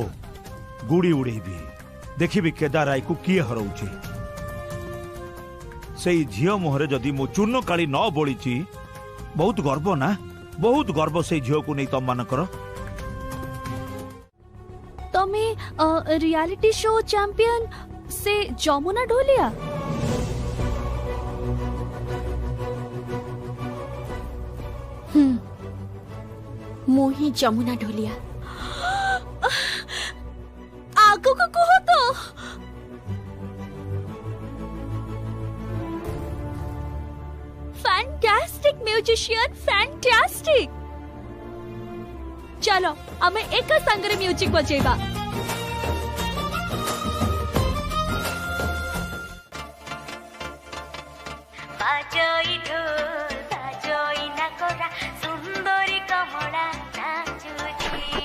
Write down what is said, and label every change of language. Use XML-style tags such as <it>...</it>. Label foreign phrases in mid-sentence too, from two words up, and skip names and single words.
<or>ଗୁଡି ଉଡେଇବି, ଦେଖିବି କେଦାର ରାୟକୁ କିଏ ହରଉଛି। ସେଇ ଝିଅ ମୁହଁରେ ଯଦି ମୁଁ ଚୂର୍ଣ୍ଣ କାଳି ନ ବୋଳିଛି, ବହୁତ ଗର୍ବ ନା, ବହୁତ ଗର୍ବ ସେଇ ଝିଅକୁ ନେଇ ତମମାନଙ୍କର। ତମେ</or> <en>reality show champion</en> <or>ସେ ଯମୁନା ଢୋଲିଆ? ମୁଁ ହିଁ ଯମୁନା ଢୋଲିଆ। ଆଗକୁ କୁହ ତ।</or> <en>Fantastic musician, fantastic.</en> <or>ଚାଲ ଆମେ ଏକ ସଙ୍ଗରେ ମ୍ୟୁଜିକ ବଜେବା। ବାଜୋଇ ଢୋଲ ବାଜୋଇ ନକୋରା ସୁନ୍ଦରୀ କମଳା ନାଚୁଚି।</or>